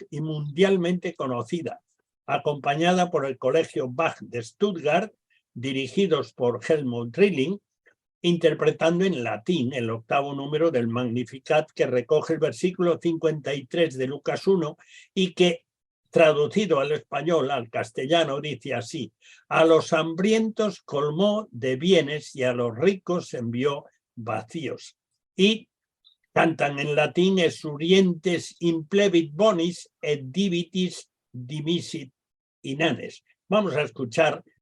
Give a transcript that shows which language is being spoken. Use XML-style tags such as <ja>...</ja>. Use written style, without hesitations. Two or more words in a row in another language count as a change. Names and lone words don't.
<es>y mundialmente conocida, acompañada por el Colegio Bach de Stuttgart, dirigidos por Helmut Rilling, interpretando en latín el 8º número del Magnificat, que recoge el versículo 53 de Lucas 1 y que, traducido al español, al castellano, dice así: a los hambrientos colmó de bienes y a los ricos envió vacíos. Y cantan en latín:</es> <la>exurientes implevit bonis et divitis dimisit inanes.</la> <es>Vamos a escuchar.</es>